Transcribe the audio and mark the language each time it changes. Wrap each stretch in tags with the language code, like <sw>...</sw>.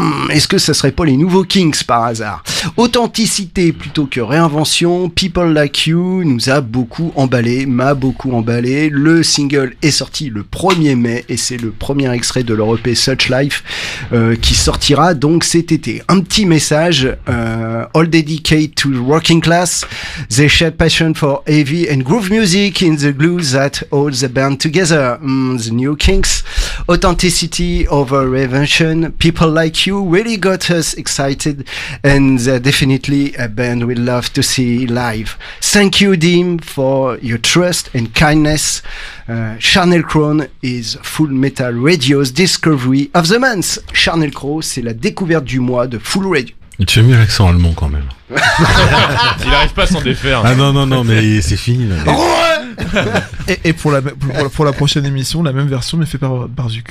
<fr>Est-ce que ça serait pas les nouveaux Kings par hasard ? Authenticité plutôt que réinvention, People Like You nous a beaucoup emballé, m'a beaucoup emballé. Le single est sorti le 1er mai et c'est le premier extrait de leur EP Such Life qui sortira donc cet été. Un petit message,</fr> <en>all dedicated to the working class, they share passion for heavy and groove music in the glue that holds the band together. The new Kings, authenticity over reinvention, people like you really got us excited and they're definitely a band we'd love to see live. Thank you, Dean, for your trust and kindness. Charnel Crown is Full Metal Radio's discovery of the month.</en> <fr>Charnel Crown, c'est la découverte du mois de Full Radio. Tu as mis l'accent allemand quand même. Il n'arrive pas à s'en défaire. Ah non, mais c'est fini. Là. Et pour la prochaine émission, la même version mais fait par Barzuk.</fr>